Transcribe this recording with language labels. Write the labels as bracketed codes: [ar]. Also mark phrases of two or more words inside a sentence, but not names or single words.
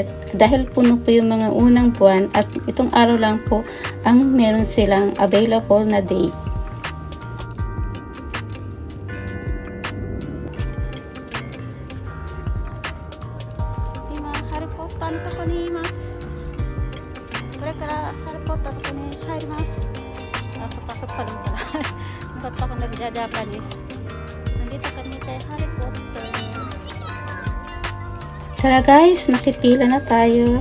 [tl] Dahil puno po yung mga unang buwan at itong araw lang po ang meron silang available na date. [ja] Harry Potter のとこにいます。これから Harry Potterのとこに入ります。 [tl] Papasok pa lang pala. Bakit pa akong nagja-Japanese? Nandito kami kay Harry Potter. Tara guys, makipila na tayo.